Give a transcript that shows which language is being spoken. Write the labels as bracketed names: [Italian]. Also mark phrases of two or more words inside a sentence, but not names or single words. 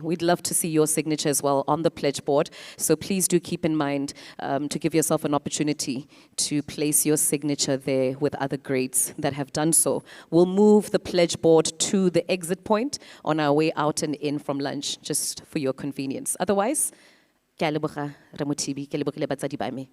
[English] We'd love to see your signature as well on the pledge board. So please do keep in mind to give yourself an opportunity to place your signature there with other greats that have done so. We'll move the pledge board to the exit point on our way out and in from lunch, just for your convenience. Otherwise, [Tswana] ke a leboga Ramothibi, ke lebogile batsadi ba me.